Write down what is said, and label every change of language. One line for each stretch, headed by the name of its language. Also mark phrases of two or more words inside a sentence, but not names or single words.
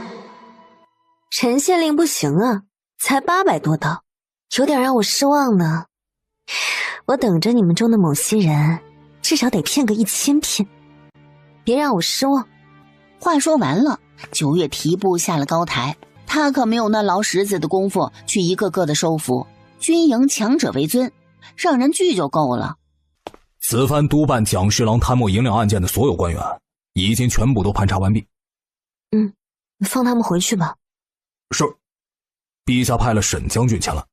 Chinese: 陳縣令不行啊，才800多刀，有點讓我失望呢。我等着你們中的某些人，至少得騙個1000片，別讓我失望。話說完了，九月提步下了高台，他可沒有那勞什子的功夫去一個個的收服。軍營強者為尊，讓人聚就夠了。此番督辦蔣侍郎貪墨銀兩案件的所有官員，已經全部都盤查完畢。放他們回去吧。是，陛下派了沈將軍前來。